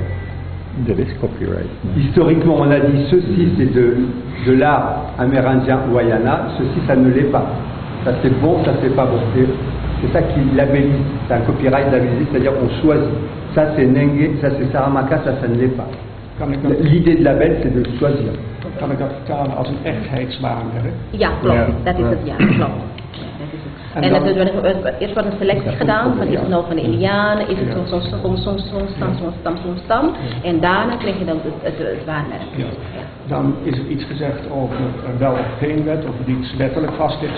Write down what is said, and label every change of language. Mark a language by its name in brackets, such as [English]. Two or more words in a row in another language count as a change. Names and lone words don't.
[French] Historiquement on a dit ceci c'est de l'art amérindien Wayana, ceci ça ne l'est pas. Ça c'est bon, ça c'est pas bon. C'est ça qui labellise, c'est un copyright labellisé, c'est-à-dire on choisit. Ça c'est Nenge, ça c'est Saramaka, ça ne l'est pas. L'idée de label c'est de choisir. [Dutch] Kan ik dat vertalen als een echtheidswaarmerk? Ja, klopt. Dat is het, ja, klopt. En dat eerst wordt een selectie gedaan, van is het nou van de Indianen, is het zo'n stam, en daarna krijg je dan het waarmerk. Ja. Dan is er iets gezegd over wel of geen wet, of er iets wettelijk vast ligt.